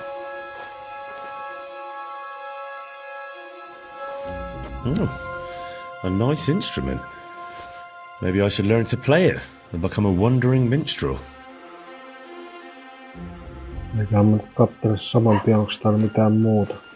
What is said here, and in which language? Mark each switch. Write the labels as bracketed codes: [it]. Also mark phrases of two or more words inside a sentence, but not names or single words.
[en] Oh, a nice instrument. Maybe I should learn to play it and become a wandering minstrel. [fi] Eiköhän mä nyt kattele saman tien, onks täällä mitään muuta.